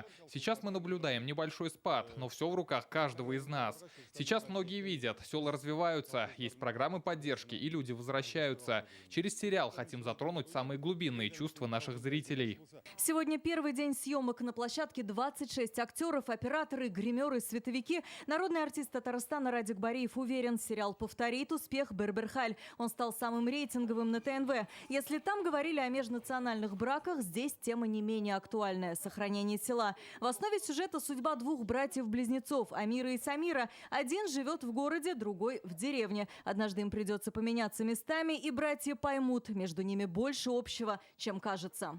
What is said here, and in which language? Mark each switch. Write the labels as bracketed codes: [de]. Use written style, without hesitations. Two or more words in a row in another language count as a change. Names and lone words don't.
[ru] Сейчас мы наблюдаем небольшой спад, но все в руках каждого из нас. Сейчас многие видят, села развиваются, есть программы поддержки, и люди возвращаются. Через сериал хотим затронуть самые глубинные чувства наших зрителей. Сегодня первый день съемок. На площадке 26 актеров, операторы, гримеры, световики. Народный артист Татарстана Радик Бариев уверен, сериал повторит успех «Берберхаль». Он стал самым рейтинговым на ТНВ. Если там говорили о межнациональных браках, здесь тема не менее актуальная – сохранение села. В основе сюжета судьба двух братьев-близнецов – Амира и Самира. Один живет в городе, другой – в деревне. Однажды им придется поменяться местами, и братья поймут, между ними больше общего, чем кажется.